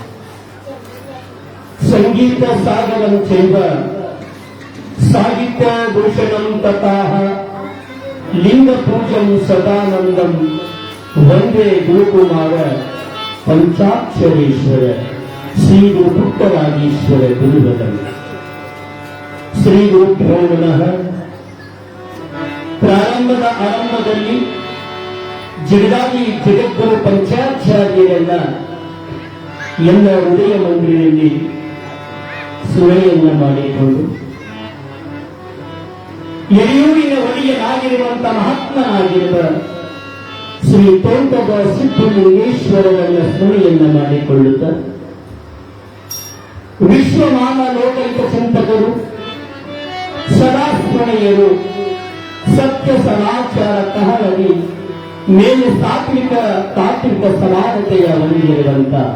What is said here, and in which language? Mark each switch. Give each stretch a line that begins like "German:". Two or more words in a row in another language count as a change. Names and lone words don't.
Sanskrit: संगीत सागरं चैव साहित्य भूषणं तथाः लिंग पूजन सदानंदम वंदे गुरुकुमार पंचाक्षरेश्वर श्री गुरुपुट्टराजीश्वर गुरुवदन ಶ್ರೀ ಗುರುಭ್ಯೋ ನಮಃ.
Kannada: ಪ್ರಾರಂಭದ ಆರಂಭದಲ್ಲಿ ಜಗದಾದಿ ಜಗದ್ಗುರು ಪಂಚಾಚಾರ್ಯರೆಲ್ಲ ಎಲ್ಲ ಹೃದಯ ಮಂದಿರದಲ್ಲಿ ಸುಳೆಯನ್ನ ಮಾಡಿಕೊಂಡು ಯಡಿಯೂರಿನ ಒಡೆಯನಾಗಿರುವಂತಹ ಮಹಾತ್ಮನಾಗಿರುವ ಶ್ರೀ ತೋಂಟದ ಸಿದ್ಧಲಿಂಗೇಶ್ವರರನ್ನ ಸ್ಮರಣೆಯನ್ನ ಮಾಡಿಕೊಳ್ಳುತ್ತಾ ವಿಶ್ವಮಾನ ಲೋಕೈಕ ಚಿಂತಕರು, ಸದಾ ಸ್ಮರಣೀಯರು, ಸತ್ಯ ಸಮಾಚಾರ ಕಹಳದಿ ಮೇಲೆ ತಾತ್ವಿಕ ಸಮಾನತೆಯ ಹೊಂದಿರುವಂತ